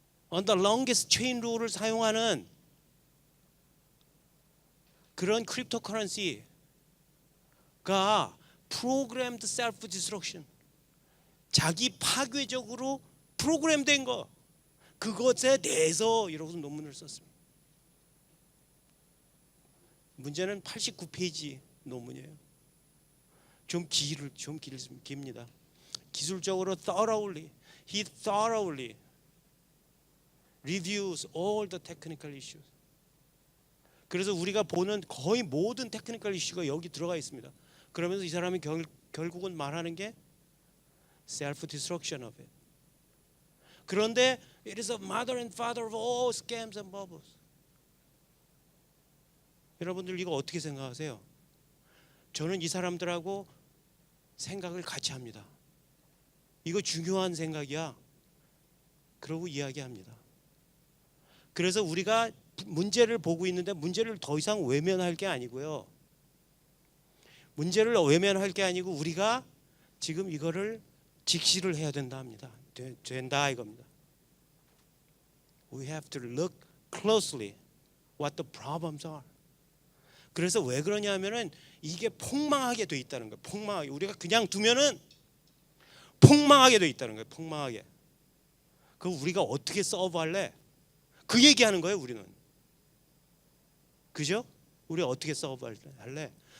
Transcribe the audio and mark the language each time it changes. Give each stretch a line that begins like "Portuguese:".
English: On the longest chain rule
Korean: 을 사용하는 그런 크립토 커런시가 프로그램드 셀프 디스트럭션 자기 파괴적으로 프로그램된 거 그것에 대해서 이러고서 논문을 썼습니다. 문제는 89페이지 논문이에요. 좀 깁니다. 기술적으로
English: he thoroughly reviews all the technical issues.
Korean: 그래서 우리가 보는 거의 모든 테크니컬 이슈가 여기 들어가 있습니다. 그러면서 이 사람이 결국은 말하는 게
English: self destruction of it.
Korean: 그런데
English: it is a mother and father of all scams and bubbles.
Korean: 여러분들 이거 어떻게 생각하세요? 저는 이 사람들하고 생각을 같이 합니다. 이거 중요한 생각이야. 그러고 이야기합니다. 그래서 우리가 문제를 보고 있는데 문제를 더 이상 외면할 게 아니고요. 문제를 외면할 게 아니고 우리가 지금 이거를 직시를 해야 된다 합니다. 된다 이겁니다.
English: We have to look closely what the problems are.
Korean: 그래서 왜 그러냐면은 이게 폭망하게 돼 있다는 거예요. 폭망하게. 우리가 그냥 두면은 폭망하게 돼 있다는 거예요. 폭망하게. 그 우리가 어떻게 서브할래? 그 얘기하는 거예요. 우리는. 그죠? 우리 어떻게 서브할래?